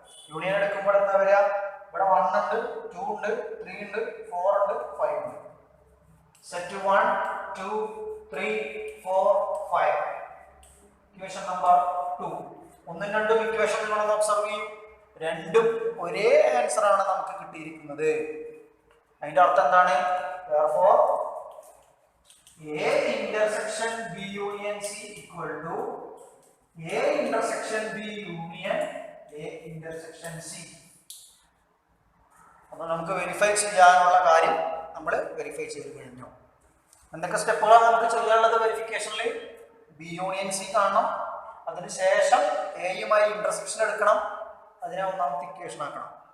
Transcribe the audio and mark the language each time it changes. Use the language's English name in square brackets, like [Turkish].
[Malayalam] Union എടുക്കുമ്പോൾ എന്താ വരിക? ഇവിടെ 1 ഉണ്ട്, 2 ഉണ്ട്, 3 ഉണ്ട്, 4 ഉണ്ട്, 5 ഉണ്ട്. സെറ്റ് 1 2 3 4 5. Equation number 2. 1 2 ഇക്വേഷൻ നിങ്ങളൊന്ന് ഒബ്സർവ് ചെയ്യൂ. രണ്ടും ഒരേ ആൻസർ ആണ് നമുക്ക് കിട്ടിയിരിക്കുന്നത്. അതിന്റെ അർത്ഥം എന്താണ്? [English] therefore A intersection B union C equal to A intersection B union A intersection C. [Malayalam] അപ്പോൾ നമുക്ക് വെരിഫൈ ചെയ്യാനുള്ള കാര്യം നമ്മൾ വെരിഫൈ ചെയ്ത് കഴിഞ്ഞു. എന്തൊക്കെ സ്റ്റെപ്പുകളാണ് നമുക്ക് ചെയ്യാനുള്ളത് വെരിഫിക്കേഷനിൽ? ബി യൂണിയൻ സി കാണണം, അതിനുശേഷം എയുമായി ഇന്റർസെക്ഷൻ എടുക്കണം, അതിനെ ഒന്നാമത്തെ ഇക്വേഷൻ ആക്കണം.